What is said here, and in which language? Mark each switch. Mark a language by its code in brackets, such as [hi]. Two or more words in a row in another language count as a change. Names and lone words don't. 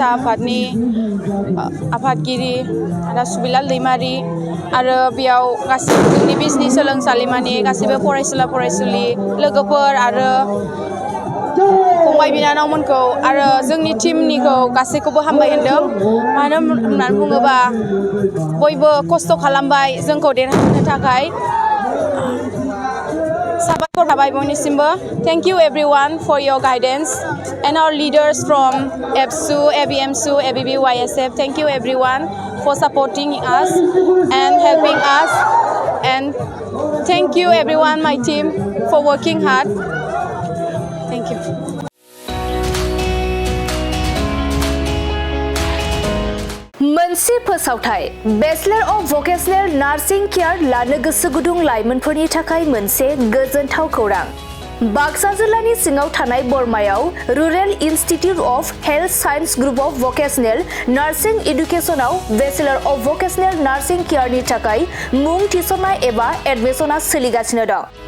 [brx] आफादनि आफादगिरि आदा सुबिलाल दैमारि आरो बेयाव गासैबो जोंनि बिजनि सोलोंसालिमानि गासैबो फरायसुला फरायसुलि लोगोफोर आरो फंबाय बिनानावमोनखौ आरो जोंनि टिमनिखौ गासैखौबो हामबाय होनदों मानो होननानै बुङोबा बयबो खस्थ' खालामबाय जोंखौ देरहाहोनो थाखाय साबायखर थाबाय बयनिसिमबो [en] thank you everyone for your guidance and our leaders from ABSU ABMSU ABB YSF thank you everyone for supporting us and helping us and thank you everyone my team for working hard thank you [brx] मोनसे फोसावथाय [en] Bachelor of Vocational Nursing Care [brx] लानो गोसो गुदुं लाइमोनफोरनि थाखाय मोनसे गोजोनथाव खौरां बाक्सा जिल्लानि सिङाव थानाय बरमायाव रुरेल इन्स्टिट्युट अफ हेल्थ साइन्स ग्रुप अफ भकेशनेल नार्सिं एडुकेशनाव [en] Bachelor of Vocational Nursing Careनि [brx] थाखाय मुं थिसननाय एबा एडमिशना सोलिगासिनो दं